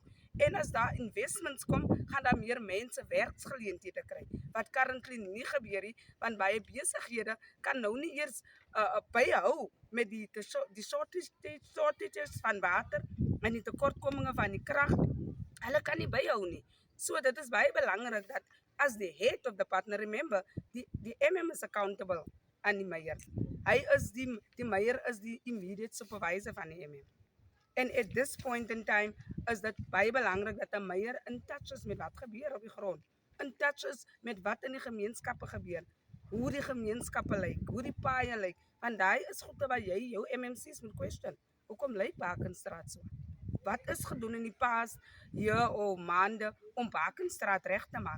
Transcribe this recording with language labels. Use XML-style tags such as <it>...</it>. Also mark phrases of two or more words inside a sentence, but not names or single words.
<af>En as daar investments kom, gaan daar meer mense werksgeleenthede kry, wat currently nie gebeur nie, want baie besighede kan nou nie eers byhou met die shortages van water en die tekortkominge van die krag. Hulle kan nie byhou nie. So dit is baie belangrik dat</af> <en>as the head of the partner, remember,</en> <af>die MM is accountable aan die meier. Hy is die meier is die</af> <en>immediate supervisor</en> <af>van die MM. En</af> <en>at this point in time</en> <af>is dit baie belangrik dat 'n meier</af> <en>in touch</en> <af>is met wat gebeur op die grond.</af> <en>In touch</en> <af>is met wat in die gemeenskappe gebeur. Hoe die gemeenskappe lyk, hoe die paaie lyk. Want daai is goede wat jy jou MMC's moet question. Hoekom lyk Bakenstraat so? Wat is gedoen in die past jaar of maande om Bakenstraat reg te maak?</af>